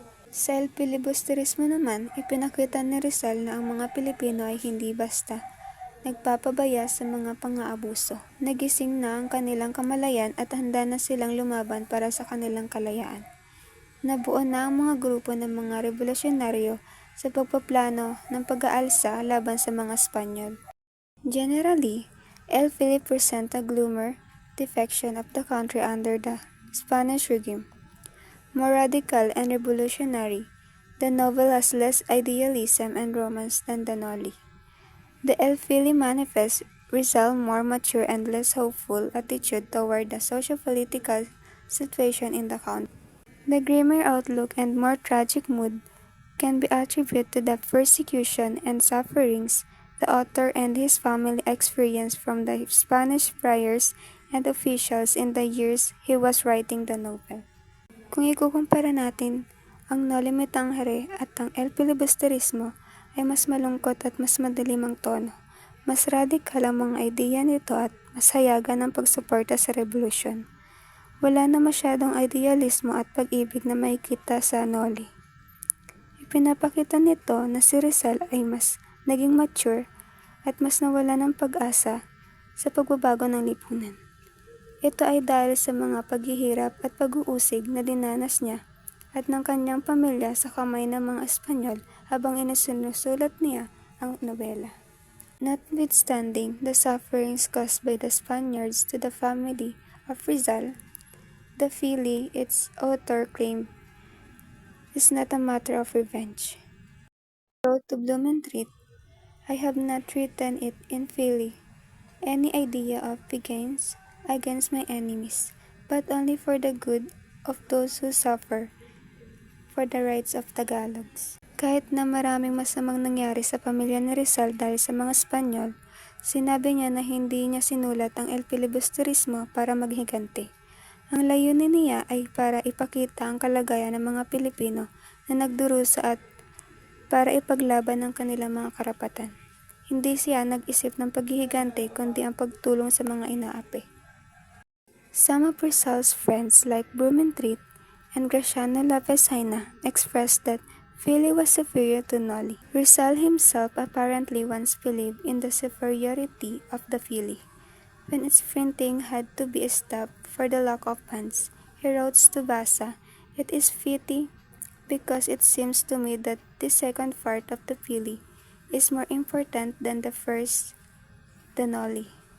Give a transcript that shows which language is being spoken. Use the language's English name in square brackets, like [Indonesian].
[Filipino] Sa El Filibusterismo naman, ipinakita ni Rizal na ang mga Pilipino ay hindi basta nagpapabaya sa mga pang-aabuso. Nagising na ang kanilang kamalayan at handa na silang lumaban para sa kanilang kalayaan. Nabuo na ang mga grupo ng mga revolusyonaryo sa pagpaplano ng pag-aalsa laban sa mga Espanyol. [English] Generally, El Fili presents a gloomer defection of the country under the Spanish regime. More radical and revolutionary, the novel has less idealism and romance than the Noli. The El Fili manifests Rizal's more mature and less hopeful attitude toward the socio-political situation in the country. The grimmer outlook and more tragic mood can be attributed to the persecution and sufferings the author and his family experienced from the Spanish friars and officials in the years he was writing the novel. [Filipino] Kung ikukumpara natin ang Noli Me Tangere at ang El Filibusterismo, ay mas malungkot at mas madilim ang tono. Mas radikal ang mga ideya nito at mas hayagan ang pagsuporta sa revolusyon. Wala na masyadong idealismo at pag-ibig na makikita sa Noli. Ipinapakita nito na si Rizal ay mas naging mature at mas nawala ng pag-asa sa pagbabago ng lipunan. Ito ay dahil sa mga paghihirap at pag-uusig na dinanas niya at ng kanyang pamilya sa kamay ng mga Espanyol habang inasinusulat niya ang nobela. [English] Notwithstanding the sufferings caused by the Spaniards to the family of Rizal, the Fili its author claimed is not a matter of revenge. He wrote to Blumentritt, "I have not written it in Fili, any idea of vengeance against my enemies, but only for the good of those who suffer for the rights of Tagalogs." [Filipino] Kahit na maraming masamang nangyari sa pamilya ni Rizal dahil sa mga Espanyol, sinabi niya na hindi niya sinulat ang El Filibusterismo para maghiganti. Ang layunin niya ay para ipakita ang kalagayan ng mga Pilipino na nagdurusa at para ipaglaban ang kanilang mga karapatan. Hindi siya nag-isip ng paghihigante kundi ang pagtulong sa mga inaapi. [English] Some of Rizal's friends like Blumentritt and Graciano Lapesina expressed that Fili was superior to Noli. Rizal himself apparently once believed in the superiority of the Fili. When its printing had to be stopped for the lack of funds, he wrote to Basa, "It is pity because it seems to me that the second part of the Fili is more important than the first, the Noli."